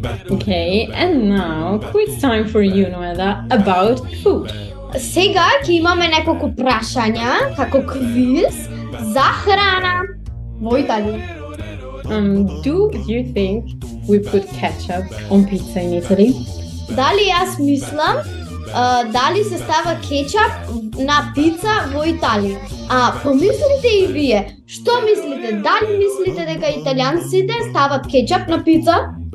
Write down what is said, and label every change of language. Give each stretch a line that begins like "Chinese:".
English: Okay, and now quiz time for you, Noela, about food.
Macedonian: Сега ќе имаме неколку прашања како квиз за храна во Италија.
English: Do you think we put ketchup on pizza in Italy?
Macedonian: Дали јас мислам дали се става кетчап на пица во Италија? Помислите и вие, што мислите? Дали мислите дека италијанците стават кетчап на пица?